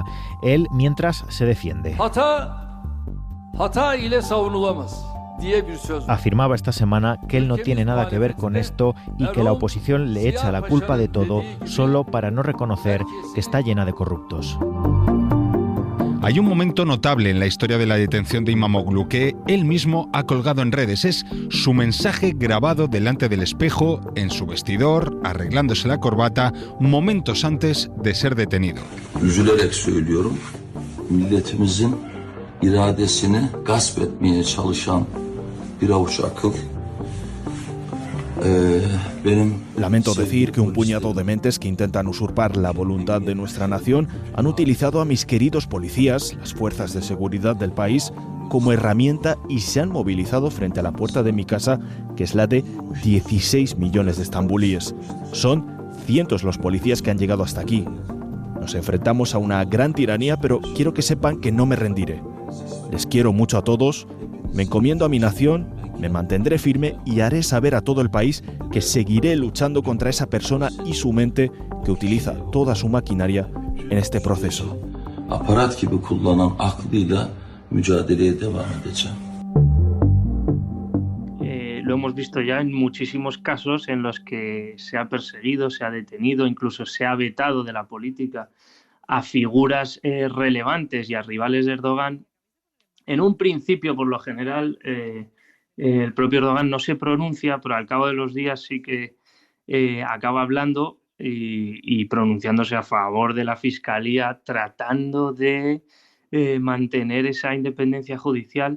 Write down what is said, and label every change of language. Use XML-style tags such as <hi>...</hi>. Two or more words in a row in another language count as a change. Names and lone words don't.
<es>Él, mientras, se defiende. Afirmaba esta semana que él no tiene nada que ver con esto y que la oposición le echa la culpa de todo solo para no reconocer que está llena de corruptos. Hay un momento notable en la historia de la detención de İmamoğlu que él mismo ha colgado en redes. Es su mensaje grabado delante del espejo, en su vestidor, arreglándose la corbata, momentos antes de ser detenido.</es> <tr>Üzülerek söylüyorum, milletimizin iradesini gasp etmeye çalışan bir avuç akıl</tr> <es>Lamento decir que un puñado de mentes que intentan usurpar la voluntad de nuestra nación han utilizado a mis queridos policías, las fuerzas de seguridad del país, como herramienta y se han movilizado frente a la puerta de mi casa, que es la de 16 millones de estambulíes. Son cientos los policías que han llegado hasta aquí. Nos enfrentamos a una gran tiranía, pero quiero que sepan que no me rendiré. Les quiero mucho a todos, me encomiendo a mi nación, me mantendré firme y haré saber a todo el país que seguiré luchando contra esa persona y su mente que utiliza toda su maquinaria en este proceso.</es> <tr>Aparat gibi kullanan aklıyla mücadeleye devam edeceğim.</tr> <es>Lo hemos visto ya en muchísimos casos en los que se ha perseguido, se ha detenido, incluso se ha vetado de la política a figuras relevantes y a rivales de Erdogan. En un principio, por lo general, el propio Erdogan no se pronuncia, pero al cabo de los días sí que acaba hablando y pronunciándose a favor de la Fiscalía, tratando de mantener esa independencia judicial.</es>